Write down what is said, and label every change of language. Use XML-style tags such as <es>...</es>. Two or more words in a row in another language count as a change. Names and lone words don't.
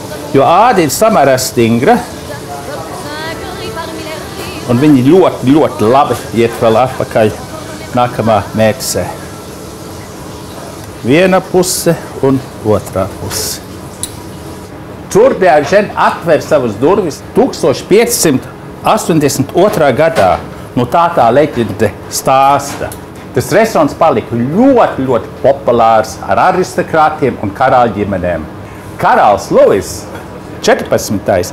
<lv>jo āda ir samērā stingra. Un viņi ļoti, ļoti labi iet vēl atpakaļ nākamā mērķisē. Viena puse un otrā puse. Tour de Argent atver savas durvis 1582. gadā. Nu tā leģende stāsta. Tas restorāns palika ļoti, ļoti populārs ar aristokrātiem un karaļu ģimenēm. Karalis Luis 14.</lv>